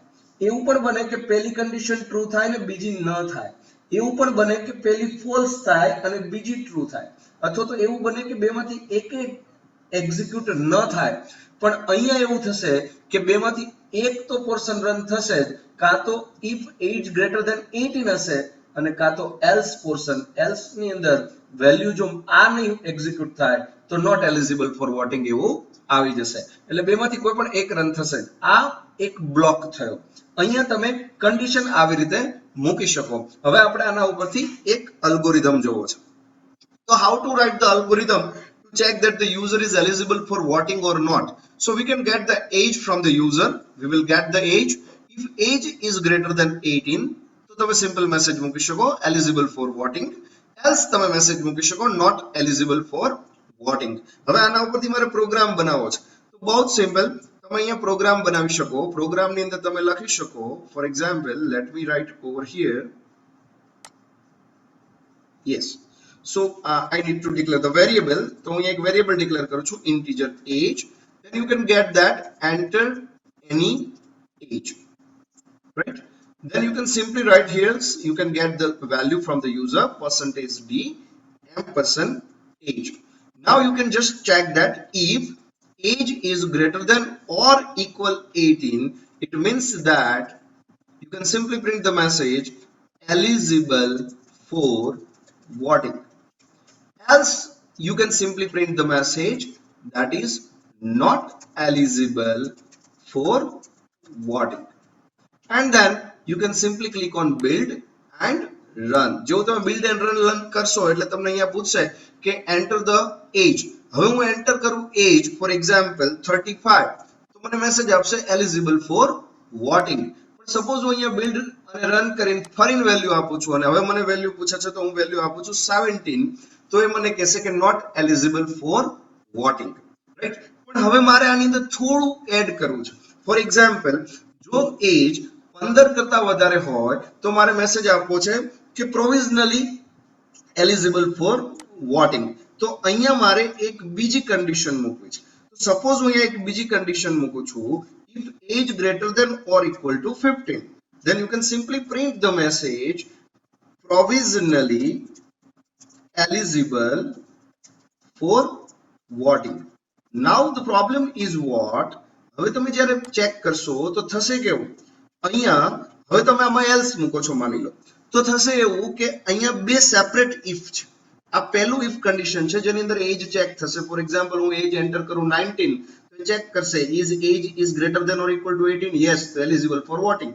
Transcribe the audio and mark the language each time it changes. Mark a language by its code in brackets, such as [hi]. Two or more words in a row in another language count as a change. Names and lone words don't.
[gu] એવું પણ બને કે પહેલી [en] condition true [gu] થાય ને બીજી ન થાય. એવું પણ બને કે પહેલી ફોલ્સ થાય અને બીજી ટ્રુ થાય. અથવા તો એવું બને કે બેમાંથી એક એક્ઝિક્યુટ ન થાય. પણ અહીંયા એવું થશે કે બેમાંથી એક તો પોર્શન રન થશે જ, કાં તો [en] if age greater than 18 [gu] હશે અને કાં તો else પોર્શન. else ની અંદર વેલ્યુ જો આ નહીં એક્ઝિક્યુટ થાય તો [en] not eligible for voting [gu] એવું આવી જશે. એટલે બેમાંથી કોઈ પણ એક રન થશે. આ એક બ્લોક થયો. અહીંયા તમે કન્ડિશન આવી રીતે મૂકી શકો. હવે આપણે આના ઉપરથી એક અલ્ગોરિધમ જોવો છે. [en] So how to write the algorithm to check that the user is eligible for voting or not? So we can get the age from the user. We will get the age. If age is greater than 18, [gu] તો તમે સિમ્પલ મેસેજ મૂકી શકો [en] eligible for voting. [gu] Else તમે મેસેજ મૂકી શકો [en] not eligible for voting. [gu] હવે આના ઉપરથી મારે પ્રોગ્રામ બનાવવો છે તો બહુ જ સિમ્પલ. તમે અહીંયા પ્રોગ્રામ બનાવી શકો. પ્રોગ્રામની અંદર તમે લખી શકો. [en] for example, let me write over here. Yes. So I need to declare the variable. [gu] તો હું એક વેરિયેબલ ડિક્લેર કરું છું [en] integer age. Then you can get that enter any age, right? Then you can simply write here, you can get the value from the user percentage d ampersand age. Now you can just check that if age is greater than or equal 18, it means that you can simply print the message eligible for voting. Else you can simply print the message that is not eligible for voting. And then you can simply click on build and run. [gu] જો તમે [en] build and run [gu] કરશો એટલે તમને અહીંયા પૂછશે કે [en] enter the age. [gu] હવે હું enter કરું [en] age for example [gu] 35 તો મને મેસેજ આપશે eligible for voting. પણ સપોઝ હું અહીંયા build અને run કરીને ફરીને વેલ્યુ આપું છું અને હવે મને વેલ્યુ પૂછે છે તો હું વેલ્યુ આપું છું 17 તો એ મને કહેશે કે [en] not eligible for voting, [gu] રાઈટ. પણ હવે મારે આની અંદર થોડું એડ કરવું છે. [en] for example [gu] જો એજ 15 કરતા વધારે હોય તો મારે મેસેજ આપવો છે કે [en] provisionally eligible for voting. [gu] તો અહીંયા મારે એક બીજી કન્ડિશન મૂકવી છે. તો સપોઝ હું અહીંયા એક બીજી કન્ડિશન મૂકું છું [en] if age greater than or equal to 15, then you can simply print the message provisionally eligible for voting. [gu] Now the problem is what? હવે તમે જ્યારે ચેક કરશો તો થશે કેવું, અહીંયા હવે તમે આમાં એલ્સ મૂકો છો માની લો તો થશે એવું કે અહીંયા બે [en] separate if [gu] છે. આ પહેલું [en] if condition [gu] છે જેની અંદર એજ ચેક થશે. [en] for example [gu] હું એજ એન્ટર કરું 19 તો ચેક કરશે [en] is age is greater than or equal to 18, yes [gu] તો [en] eligible for voting.